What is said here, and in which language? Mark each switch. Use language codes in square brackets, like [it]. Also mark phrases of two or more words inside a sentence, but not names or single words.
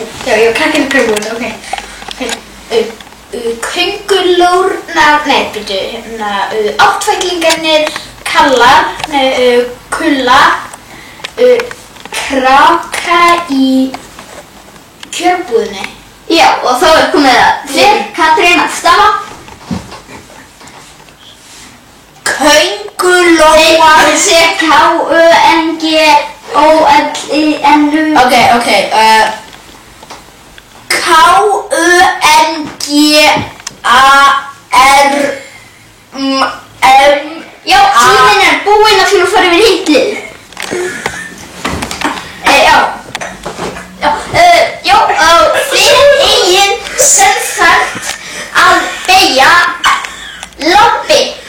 [is] Já, krakkar í krakkadag, ok. Köngulórnar, nei, byrju, áttfætlingarnir Kallar, Kulla, kráka í kjörbúðinni. Já, og þá komið það þér, Katrín, að stafa. Köngulóa. Þeir sé K-U-N-G-O-L-I-N-U. Ok. K-U-N-G-A-R-M. Já, tíminn er búinn að fyrir að fara yfir hitlið. Þið eigin sem sagt að beygja lampi.